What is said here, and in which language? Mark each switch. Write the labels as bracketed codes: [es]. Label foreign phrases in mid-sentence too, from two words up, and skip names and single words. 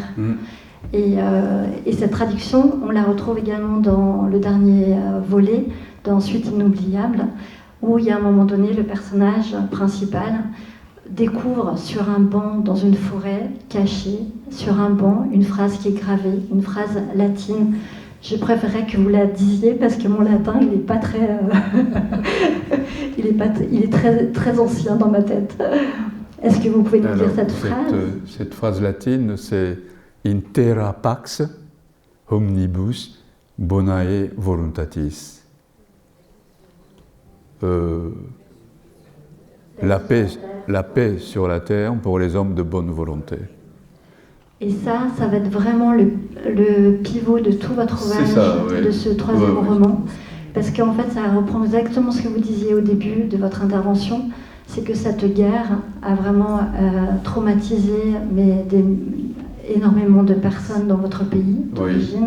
[fr] Et cette traduction, on la retrouve également dans le dernier volet, dans Suite inoubliable, où il y a un moment donné, le personnage principal découvre sur un banc dans une forêt, caché, sur un banc, une phrase qui est gravée, une phrase latine. Je préférerais que vous la disiez parce que mon latin, il n'est pas très, il est très, très ancien dans ma tête. Est-ce que vous pouvez nous dire cette phrase ? Cette phrase latine, c'est [la] In terra pax omnibus bonae voluntatis. [fr] La paix sur la terre pour les hommes de bonne volonté. Et ça va être vraiment le pivot de tout votre ouvrage, de ce 3e roman. Parce qu'en fait, ça reprend exactement ce que vous disiez au début de votre intervention, c'est que cette guerre a vraiment traumatisé énormément de personnes dans votre pays d'origine.